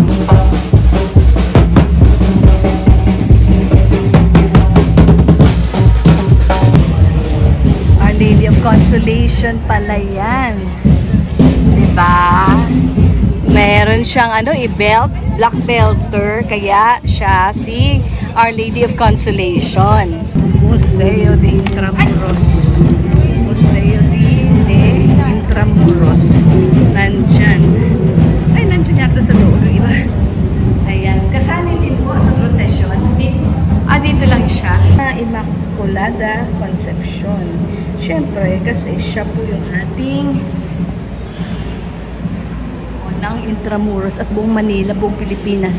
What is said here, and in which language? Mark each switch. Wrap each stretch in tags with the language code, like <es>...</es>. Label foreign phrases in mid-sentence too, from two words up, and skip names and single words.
<tl>Our Lady of Consolation pala yan. Diba? Meron siyang i-belt,</tl> <en>black belter,</en> <tl>kaya siya si Our Lady of Consolation. Museo de Intramuros. Museo de Intramuros. Nandyan. Ay, nandyan yata sa loob. Iba. Ayan. Kasali din po sa procession. Dito lang siya. Immaculada Concepcion. Siyempre, kasi siya po yung ating ng Intramuros at buong Manila, buong Pilipinas.</tl>